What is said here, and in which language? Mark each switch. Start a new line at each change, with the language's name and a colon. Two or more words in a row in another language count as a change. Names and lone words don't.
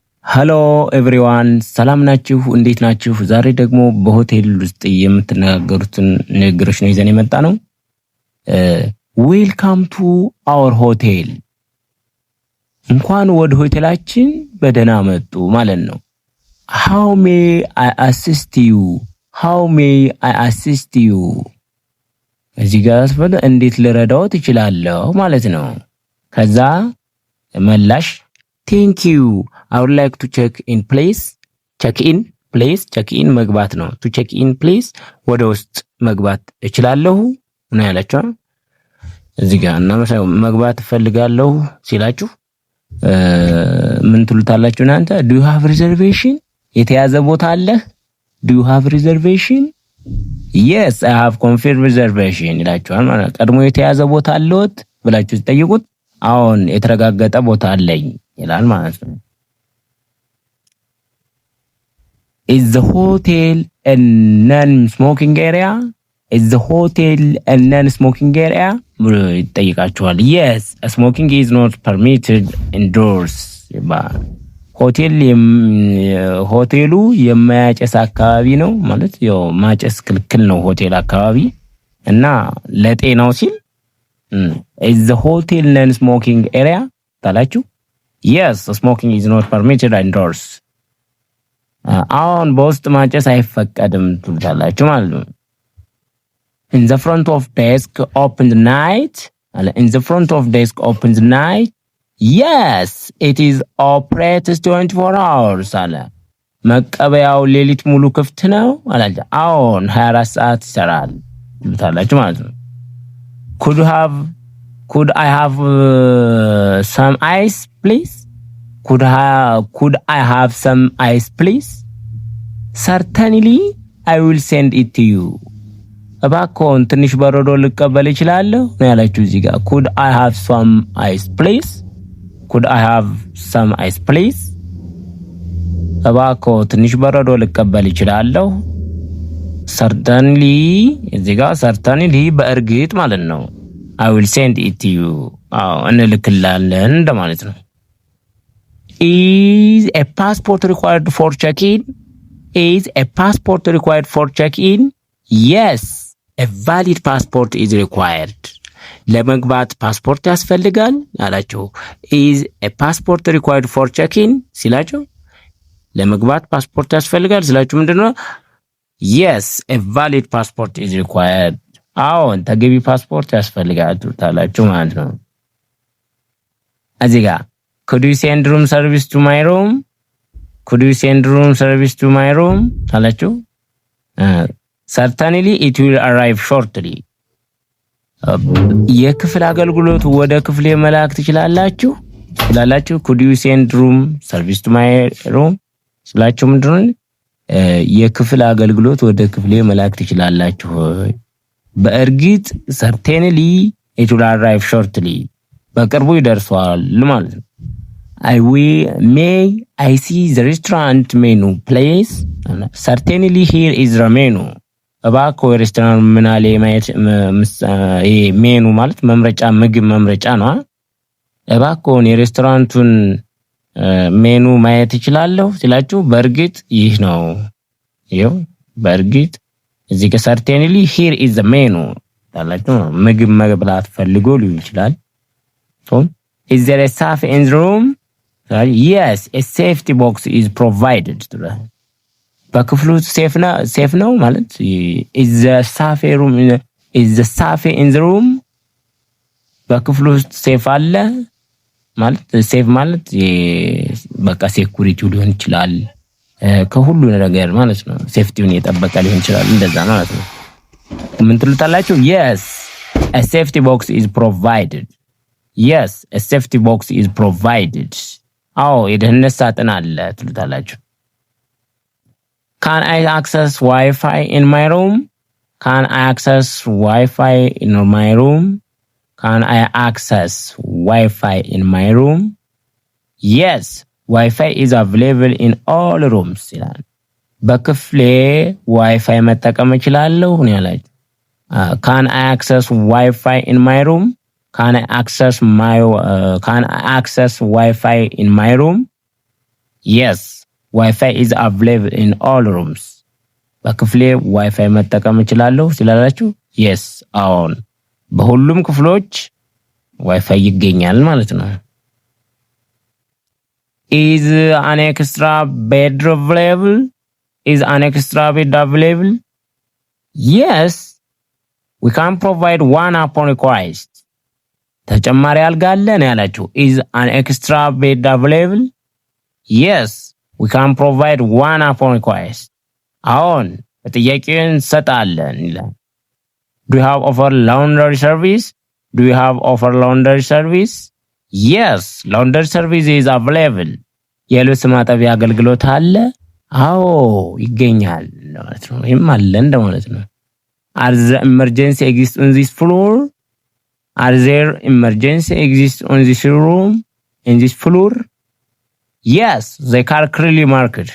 English: hello everyone
Amharic: ሰላም ናችሁ? እንዴት ናችሁ? ዛሬ ደግሞ በሆቴል ውስጥ የምትነጋገሩትን ንግግሮች ነው ይዘን የመጣ ነው።
English: welcome to our hotel፣
Amharic: እንኳን ወደ ሆቴላችን በደህና መጡ ማለት ነው።
English: how may I assist you? how may I assist you?
Amharic: እዚህ ጋር አስፈለ እንዴት ልረዳው ትችላለሁ ማለት ነው። ከዛ መላሽ
English: thank you, I would like to check in please. check in please, check in
Amharic: መግባት ነው።
English: to check in please
Amharic: ወደ ውስጥ መግባት እችላለሁ ነው ያላችሁ። እዚህ ጋር እና መግባት ፈልጋለሁ ሲላችሁ ምን ትሉታላችሁ እናንተ?
English: do you have reservation?
Amharic: የተያዘ ቦታ አለ?
English: do you have reservation? yes, I have confirmed reservation
Amharic: ይላችኋል ማለት ነው። ቀድሞ የተያዘ ቦታ አለዎት ብላችሁ ትጠይቁት አሁን የተረጋገጠ ቦታ አለኝ ይላል ማለት ነው።
English: is the hotel a non-smoking area? is the hotel a non-smoking area? ይጠይቃችኋል። yes, smoking is not permitted indoors.
Amharic: ሆቴሉ የማያጨስ አካባቢ ነው ማለት ያው ማጨስ ክልክል ነው ሆቴል አካባቢ እና ለጤናው ሲል
English: is the hotel non-smoking area
Amharic: ታላችሁ?
English: yes, smoking is not permitted indoors.
Amharic: አሁን በውስጥ ማጨስ አይፈቀድም ትላላችሁ ማለት ነው።
English: in the front of desk open the night, in the front of desk open the night, yes, it is operated 24 hours
Amharic: አለ። መቀበያው ሌሊት ሙሉ ክፍት ነው አላለ። አሁን 24 ሰዓት ይሰራል ትላላችሁ ማለት ነው።
English: could I have some ice please? could I have some ice please? certainly, I will send it to you.
Amharic: እባክዎን ትንሽ በረዶ ልቀበል እችላለሁ ነው ያላችሁ እዚህ ጋር።
English: could I have some ice please? could I have some ice please?
Amharic: እባክዎ ትንሽ በረዶ ልቀበል እችላለሁ። certainly እዚህ ጋር certainly በእርግጥ ማለት ነው።
English: I will send it to you.
Amharic: እንልክላለን እንደማለት ነው።
English: is a passport required for check-in? is a passport required for check-in? yes, a valid passport is required.
Amharic: ለመግባት ፓስፖርት ያስፈልጋል አላችሁ።
English: is a passport required for check-in
Amharic: ሲላችሁ ለመግባት ፓስፖርት ያስፈልጋል ሲላችሁ ምንድነው?
English: yes, a valid passport is required.
Amharic: አዎን ተገቢ ፓስፖርት ያስፈልጋል ታላችሁ ማለት ነው። እዚህ ጋር
English: could you send room service to my room? could you send room service to my room ታላችሁ። certainly it will arrive shortly.
Amharic: የክፍል አገልግሎት ወደ ክፍሌ መላክ ትችላላችሁ ትላላችሁ።
English: could you send room service to my room
Amharic: ስላችሁ ምንድነው? የክፍል አገልግሎት ወደ ክፍሌ መላክ ትችላላችሁ። በእርግጥ
English: certainly it will arrive shortly
Amharic: በቅርቡ ይደርሳል ማለት ነው።
English: may I see the restaurant menu please? certainly here is the menu.
Amharic: እባክዎ ሬስቶራንት ምን አለ ማየት ሜኑ ማለት መምረጫ ምግብ መምረጫ ነው። እባክዎን የሬስቶራንቱን ሜኑ ማየት ይችላልው ሲላችሁ በእርግጥ ይህ ነው። ይሄው በእርግጥ እዚህ ጋር
English: certainly here is the menu
Amharic: ታላችሁ ምግብ መብላት ፈልጎ ሊሆን ይችላል።
English: is there a safe in the room? yes, a safety box is provided. በክፍሉ ሴፍ ነው ማለት is the safe room is the safe in the room?
Amharic: በክፍሉ ሴፍ አለ ማለት ሴፍ ማለት በቃ ሴኩሪቲው ሊሆን ይችላል ከሁሉ ነገር ማለት ነው። ሴፍቲውን የጠበቀ ሊሆን ይችላል እንደዛ ማለት ነው። ምን ትሉታላችሁ?
English: yes, a safety box is provided. yes, a safety box is provided.
Amharic: አዎ የደህንነት ሳጥን አለ ትሉታላችሁ።
English: can I access Wi-Fi in my room? can I access Wi-Fi in my room? can I access Wi-Fi in my room? yes, Wi-Fi is available in all rooms
Amharic: ይላል። በክፍሌ ዋይፋይ መጠቀም እችላለሁ ነው ያላችሁ።
English: can I access Wi-Fi in my room? can I access Wi-Fi in my room? Yes, Wi-Fi is available in all rooms.
Amharic: በክፍሌ ዋይፋይ መጠቀም እችላለሁ ስላላችሁ yes አሁን በሁሉም ክፍሎች ዋይፋይ ይገኛል ማለት ነው።
English: Is an extra bed available? Is an extra bed available? Yes, we can provide one upon request.
Amharic: ተጨማሪ አልጋ አለ ነው ያላችሁ።
English: Is an extra bed available? Yes, we can provide one upon request.
Amharic: አሁን ጥያቄውን እንሰጣለን ይላል።
English: Do you have offer laundry service? Do you have offer laundry service? Yes, laundry service is available.
Amharic: የልብስ ማጠቢያ አገልግሎት አለ? አዎ ይገኛል ማለት ነው። ይሄም አለ እንደማለት ነው።
English: Are there emergency exist on this floor? Are there emergency exist on this room? In this floor? Yes, they are clearly marked.